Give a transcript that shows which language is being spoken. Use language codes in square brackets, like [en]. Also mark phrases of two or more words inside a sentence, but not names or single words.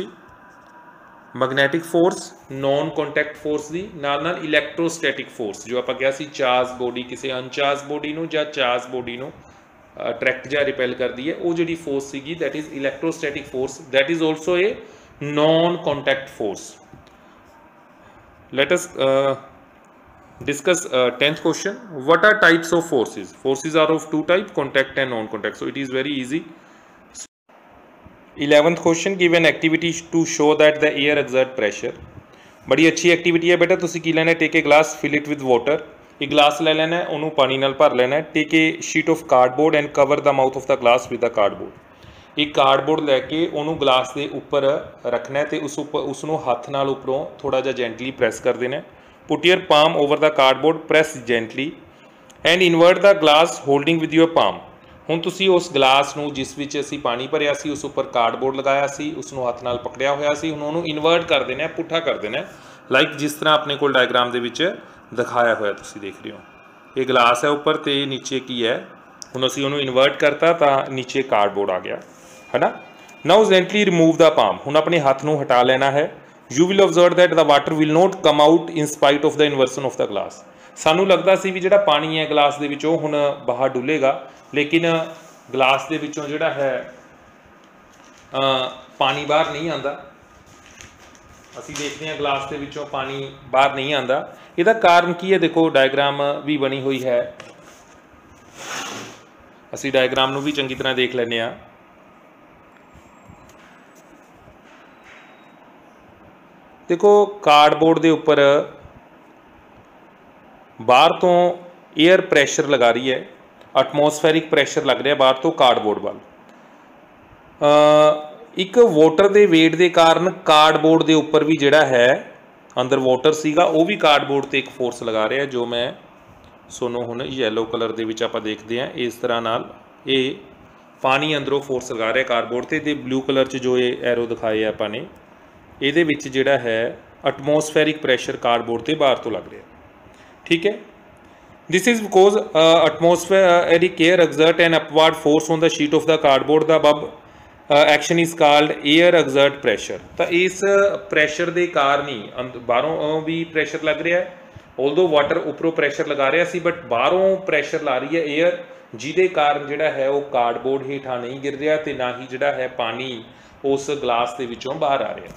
[en] magnetic force non contact force [pa] ਦੀ ਨਾਲ ਨਾਲ [en] electrostatic force, [pa] ਜੋ ਆਪਾਂ ਕਿਹਾ ਸੀ [en] charge body [pa] ਕਿਸੇ [en] uncharge body [pa] ਨੂੰ ਜਾਂ [en] charge body [pa] ਨੂੰ ਅਟਰੈਕਟ ਜਾਂ ਰਿਪੈਲ ਕਰਦੀ ਹੈ, ਉਹ ਜਿਹੜੀ ਫੋਰਸ ਸੀਗੀ [en] that is electrostatic force. That is also a non contact force. let us discuss 10th question. What are types of forces? Forces are of two types, contact and non-contact, so it is very easy. 11th question, give an activity to show that the air exert pressure. [hi] बड़ी अच्छी एक्टिविटी है बेटा। [pa] ਤੁਸੀ ਕੀ ਲੈਣਾ, [en] take a glass, fill it with water. [pa] ਏਕ ਗਲਾਸ ਲੈ ਲੈਣਾ ਹੈ, ਉਨ੍ਹਾਂ ਨੇ ਪਾਣੀ ਨਾਲ ਭਰ ਲੈਣਾ ਹੈ। [en] take a sheet of cardboard and cover the mouth of the glass with the cardboard. [pa] ਏਕ ਕਾਰਡਬੋਰਡ ਲੈ ਕੇ ਉਨ੍ਹਾਂ ਨੇ ਗਲਾਸ ਕੇ ਉੱਪਰ ਰੱਖਣਾ ਹੈ ਤਾਂ ਉਸਨੂੰ ਹੱਥ ਨਾਲ ਉੱਪਰੋਂ ਥੋੜ੍ਹਾ ਜਿਹਾ [en] gently press [pa] ਕਰ ਦੇਣਾ ਹੈ। [en] Put your palm over the cardboard, press gently and invert the glass holding with your palm। [pa] ਹੁਣ ਤੁਸੀਂ ਉਸ ਗਲਾਸ ਨੂੰ ਜਿਸ ਵਿੱਚ ਅਸੀਂ ਪਾਣੀ ਭਰਿਆ ਸੀ ਉਸ ਉੱਪਰ ਕਾਰਡਬੋਰਡ ਲਗਾਇਆ ਸੀ, ਉਸ ਨੂੰ ਹੱਥ ਨਾਲ ਪਕੜਿਆ ਹੋਇਆ ਸੀ, ਹੁਣ ਉਹਨੂੰ ਇਨਵਰਟ ਕਰ ਦੇਣਾ, ਪੁੱਠਾ ਕਰ ਦੇਣਾ, ਲਾਈਕ ਜਿਸ ਤਰ੍ਹਾਂ ਆਪਣੇ ਕੋਲ ਡਾਇਗਰਾਮ ਦੇ ਵਿੱਚ ਦਿਖਾਇਆ ਹੋਇਆ ਤੁਸੀਂ ਦੇਖ ਰਹੇ ਹੋ। ਇਹ ਗਲਾਸ ਹੈ ਉੱਪਰ ਤੇ ਨੀਚੇ ਕੀ ਹੈ, ਹੁਣ ਅਸੀਂ ਉਹਨੂੰ ਇਨਵਰਟ ਕਰਤਾ ਤਾਂ ਨੀਚੇ ਕਾਰਡਬੋਰਡ ਆ ਗਿਆ, ਹੈ ਨਾ। [en] Now gently remove the palm. [pa] ਹੁਣ ਆਪਣੇ ਹੱਥ ਨੂੰ ਹਟਾ ਲੈਣਾ ਹੈ। [en] You will observe that the water will not come out in spite of the inversion of the glass। [pa] ਸਾਨੂੰ ਲੱਗਦਾ ਸੀ ਵੀ ਜਿਹੜਾ ਪਾਣੀ ਹੈ ਗਲਾਸ ਦੇ ਵਿੱਚੋਂ ਹੁਣ ਬਾਹਰ ਡੁੱਲੇਗਾ, ਲੇਕਿਨ ਗਲਾਸ ਦੇ ਵਿੱਚੋਂ ਜਿਹੜਾ ਹੈ ਪਾਣੀ ਬਾਹਰ ਨਹੀਂ ਆਉਂਦਾ। ਅਸੀਂ ਦੇਖਦੇ ਹਾਂ ਗਲਾਸ ਦੇ ਵਿੱਚੋਂ ਪਾਣੀ ਬਾਹਰ ਨਹੀਂ ਆਉਂਦਾ। ਇਹਦਾ ਕਾਰਨ ਕੀ ਹੈ? ਦੇਖੋ ਡਾਇਗਰਾਮ ਵੀ ਬਣੀ ਹੋਈ ਹੈ, ਅਸੀਂ ਡਾਇਗਰਾਮ ਨੂੰ ਵੀ ਚੰਗੀ ਤਰ੍ਹਾਂ ਦੇਖ ਲੈਂਦੇ ਹਾਂ। ਦੇਖੋ ਕਾਰਡਬੋਰਡ ਕੇ ਉੱਪਰ ਬਾਹਰ ਤੋਂ [en] air pressure [pa] ਲਗਾ ਰਹੀ ਹੈ, [en] atmospheric pressure [pa] ਲੱਗ ਰਿਹਾ ਹੈ ਬਾਹਰ ਤੋਂ ਕਾਰਡਬੋਰਡ ਵਾਲ। ਏਕ ਵਾਟਰ ਕੇ ਵੇਟ ਕੇ ਕਾਰਨ ਕਾਰਡਬੋਰਡ ਕੇ ਉੱਪਰ ਭੀ ਜਿਹੜਾ ਹੈ ਅੰਦਰ ਵਾਟਰ ਸੀਗਾ ਵੋ ਭੀ ਕਾਰਡਬੋਰਡ ਤੇ ਏਕ ਫੋਰਸ ਲਗਾ ਰਿਹਾ ਹੈ, ਜੋ ਮੈਂ ਸੋਨੂੰ ਹੁਣ [en] yellow colour [pa] ਕੇ ਵਿੱਚ ਆਪਾਂ ਦੇਖਤੇ ਹੈਂ। ਇਸ ਤਰ੍ਹਾਂ ਨਾਲ ਯੇ ਪਾਣੀ ਅੰਦਰੋਂ ਫੋਰਸ ਲਗਾ ਰਿਹਾ ਹੈ ਕਾਰਡਬੋਰਡ ਤੇ [en] blue colour [pa] ਚ ਜੋ ਯੇ ਐਰੋ ਦਿਖਾਏ ਆਪਾਂ ਨੇ ਇਹਦੇ ਵਿੱਚ ਜਿਹੜਾ ਹੈ [en] atmospheric pressure [pa] ਕਾਰਡਬੋਰਡ ਤੇ ਬਾਹਰ ਤੋਂ ਲੱਗ ਰਿਹਾ। ਠੀਕ ਹੈ, [en] This is because atmospheric air exert an upward force on the sheet of the cardboard. The above action is called air exert pressure. [pa] तो इस pressure ਦੇ ਕਾਰਨ ਹੀ ਬਾਹਰੋਂ ਵੀ pressure ਲੱਗ ਰਿਹਾ ਹੈ, [en] although water [pa] ਉੱਪਰੋਂ pressure ਲਗਾ ਰਿਹਾ ਸੀ, but ਬਾਹਰੋਂ pressure ਲਾ ਰਹੀ ਹੈ air, ਜਿਹਦੇ ਕਾਰਨ ਜਿਹੜਾ ਹੈ ਉਹ ਕਾਰਡਬੋਰਡ ਹੇਠਾਂ ਨਹੀਂ ਗਿਰ ਰਿਹਾ ਤੇ ਨਾ ਹੀ ਜਿਹੜਾ ਹੈ ਪਾਣੀ ਉਸ ਗਲਾਸ ਦੇ ਵਿੱਚੋਂ ਬਾਹਰ ਆ ਰਿਹਾ।